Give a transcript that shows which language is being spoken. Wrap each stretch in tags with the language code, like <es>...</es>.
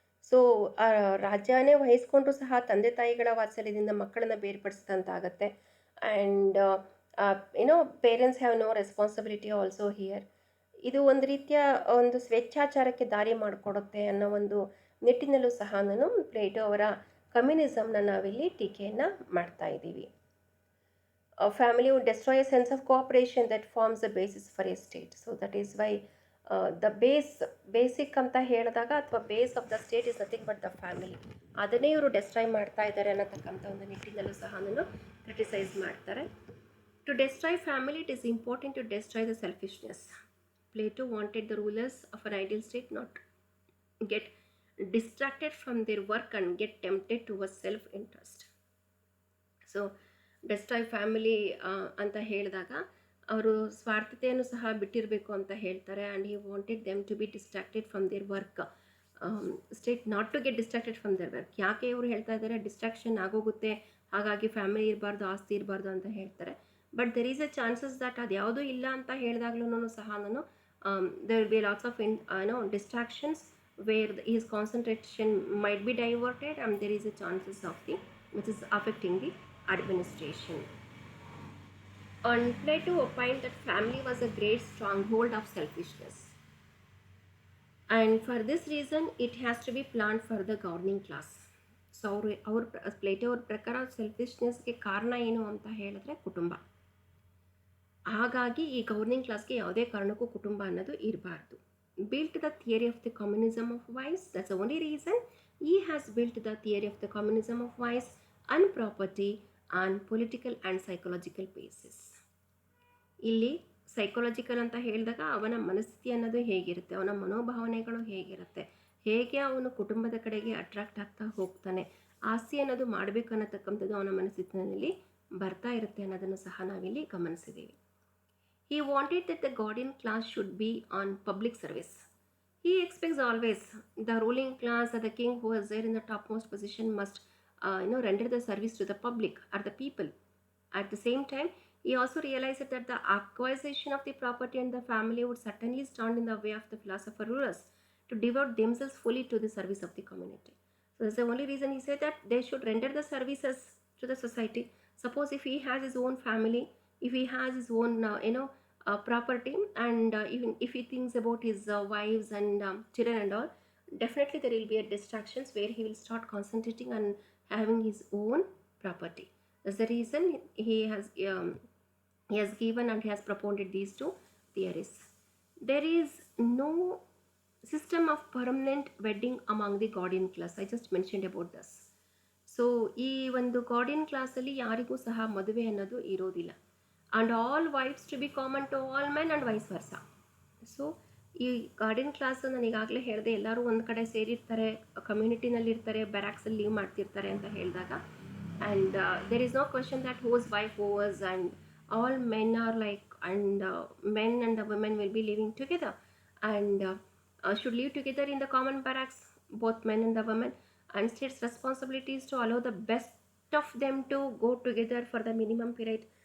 <kn>So ರಾಜ್ಯನೇ ವಹಿಸ್ಕೊಂಡ್ರೂ ಸಹ ತಂದೆ ತಾಯಿಗಳ ವಾತ್ಸಲ್ಯದಿಂದ ಮಕ್ಕಳನ್ನು ಬೇರ್ಪಡಿಸಿದಂತಾಗತ್ತೆ.</kn> <en>And parents have no responsibility also here.</en> <kn>ಇದು ಒಂದು ರೀತಿಯ ಒಂದು ಸ್ವೇಚ್ಛಾಚಾರಕ್ಕೆ ದಾರಿ ಮಾಡಿಕೊಡುತ್ತೆ ಅನ್ನೋ ಒಂದು ನಿಟ್ಟಿನಲ್ಲೂ ಸಹ ನಾನು ಪ್ಲೇಟೋ ಅವರ ಕಮ್ಯುನಿಸಮ್ನ ನಾವಿಲ್ಲಿ ಟೀಕೆಯನ್ನು ಮಾಡ್ತಾ ಇದ್ದೀವಿ.</kn> <en>Family would destroy a sense of cooperation that forms the basis for a state. So that is why the basic</en> <kn>ಅಂತ ಹೇಳಿದಾಗ ಅಥವಾ</kn> <en>base of the state is nothing but the family,</en> <kn>ಅದನ್ನೇ ಇವರು ಡೆಸ್ಟ್ರಾಯ್ ಮಾಡ್ತಾ ಇದ್ದಾರೆ ಅನ್ನತಕ್ಕಂಥ ಒಂದು ನಿಟ್ಟಿನಲ್ಲೂ ಸಹ ನಾನು ಕ್ರಿಟಿಸೈಸ್ ಮಾಡ್ತಾರೆ.</kn> <en>To destroy family it is important to destroy the selfishness. Plato wanted the rulers of an ideal state not get distracted from their work and get tempted towards self-interest.</en> <kn>So destroy family ಅಂತ ಹೇಳಿದಾಗ ಅವರು ಸ್ವಾರ್ಥತೆಯನ್ನು ಸಹ ಬಿಟ್ಟಿರಬೇಕು ಅಂತ ಹೇಳ್ತಾರೆ.</kn> <en>And he wanted them to be distracted from their work state not to get distracted from their work.</en> <kn>ಯಾಕೆ ಇವರು ಹೇಳ್ತಾ ಇದ್ದಾರೆ, ಡಿಸ್ಟ್ರಾಕ್ಷನ್ ಆಗೋಗುತ್ತೆ, ಹಾಗಾಗಿ ಫ್ಯಾಮಿಲಿ ಇರಬಾರ್ದು, ಆಸ್ತಿ ಇರಬಾರ್ದು ಅಂತ ಹೇಳ್ತಾರೆ.</kn> <en>but there is a chances that</en> <kn>ಅದು ಯಾವುದೂ ಇಲ್ಲ ಅಂತ ಹೇಳಿದಾಗ್ಲೂ ಸಹ ನಾನು</kn> <en>there will be lots of distractions where his concentration might be diverted, and there is a chances of the which is affecting the administration. And Plato opined that family was a great stronghold of selfishness, and for this reason it has to be planned for the governing class.</en> <kn>So Plato ಅವ್ರ ಪ್ರಕಾರ ಸೆಲ್ಫಿಶ್ನೆಸ್ಗೆ ಕಾರಣ ಏನು ಅಂತ ಹೇಳಿದ್ರೆ ಕುಟುಂಬ. ಹಾಗಾಗಿ ಈ governing ಕ್ಲಾಸ್ಗೆ ಯಾವುದೇ ಕಾರಣಕ್ಕೂ ಕುಟುಂಬ ಅನ್ನೋದು ಇರಬಾರ್ದು.</kn> <en>Built the theory of the communism of wives, that's the only reason he has built the theory of the communism of wives and property on political and psychological basis.</en> <kn>ಇಲ್ಲಿ ಸೈಕಾಲಜಿಕಲ್ ಅಂತ ಹೇಳಿದಾಗ ಅವನ ಮನಸ್ಥಿತಿ ಅನ್ನೋದು ಹೇಗಿರುತ್ತೆ, ಅವನ ಮನೋಭಾವನೆಗಳು ಹೇಗಿರುತ್ತೆ, ಹೇಗೆ ಅವನು ಕುಟುಂಬದ ಕಡೆಗೆ ಅಟ್ರಾಕ್ಟ್ ಆಗ್ತಾ ಹೋಗ್ತಾನೆ, ಆಸ್ತಿ ಅನ್ನೋದು ಮಾಡಬೇಕು ಅನ್ನತಕ್ಕಂಥದ್ದು ಅವನ ಮನಸ್ಥಿತಿನಲ್ಲಿ ಬರ್ತಾ ಇರುತ್ತೆ ಅನ್ನೋದನ್ನು ಸಹ ನಾವಿಲ್ಲಿ ಗಮನಿಸಿದ್ದೀವಿ.</kn> <en>He wanted that the guardian class should be on public service. He expects always the ruling class or the king who is there in the topmost position must render the service to the public or the people. At the same time, he also realized that the acquisition of the property and the family would certainly stand in the way of the philosopher rulers to devote themselves fully to the service of the community. So that's the only reason he said that they should render the services to the society. Suppose if he has his own family, if he has his own property, and even if he thinks about his wives and children and all, definitely there will be a distractions where he will start concentrating on having his own property. That's the reason he has given and he has propounded these two theories. There is no system of permanent wedding among the guardian class. I just mentioned about this.</en> <kn>So ಈ ಒಂದು guardian ಕ್ಲಾಸಲ್ಲಿ ಯಾರಿಗೂ ಸಹ ಮದುವೆ ಅನ್ನೋದು ಇರೋದಿಲ್ಲ.</kn> <en>And all wives to be common to all men and vice versa.</en> <kn>So ಈ ಗಾರ್ಡಿಯನ್ ಕ್ಲಾಸು ನಾನು ಈಗಾಗಲೇ ಹೇಳಿದೆ, ಎಲ್ಲರೂ ಒಂದು ಕಡೆ ಸೇರಿರ್ತಾರೆ, ಕಮ್ಯುನಿಟಿನಲ್ಲಿರ್ತಾರೆ, ಬ್ಯಾರಾಕ್ಸಲ್ಲಿ ಲೀವ್ ಮಾಡ್ತಿರ್ತಾರೆ ಅಂತ ಹೇಳಿದಾಗ,</kn> <en>And there is no question that whose wife overs, and all men are like, and men and the women will be living together and should live together in the common barracks, both men and the women, and state's responsibility is to allow the best of them to go together for the minimum period.</en>